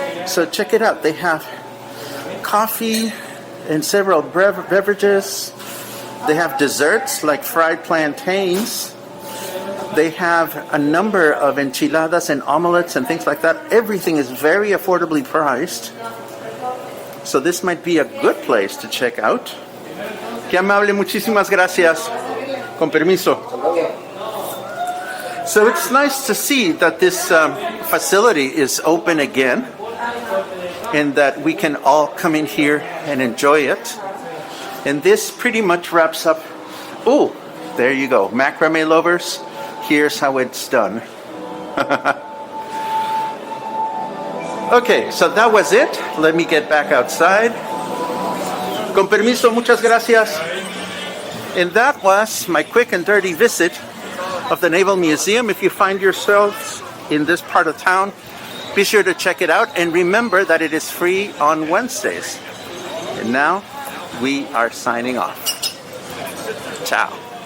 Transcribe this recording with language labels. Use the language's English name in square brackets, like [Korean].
[English] So check it out. They have coffee and several beverages. They have desserts like fried plantains. They have a number of enchiladas and omelets and things like that. Everything is very affordably priced. So this might be a good place to check out. [Spanish] Qué amable, muchísimas gracias. Con permiso. [English] So it's nice to see that this facility is open again and that we can all come in here and enjoy it. And this pretty much wraps up. Oh, there you go. Macrame lovers, here's how it's done. Okay, so that was it. Let me get back outside. [Spanish] Con permiso, muchas gracias. [English] And that was my quick and dirty visit of the Naval Museum. If you find yourselves in this part of town, be sure to check it out. And remember that it is free on Wednesdays. And now we are signing off. Ciao.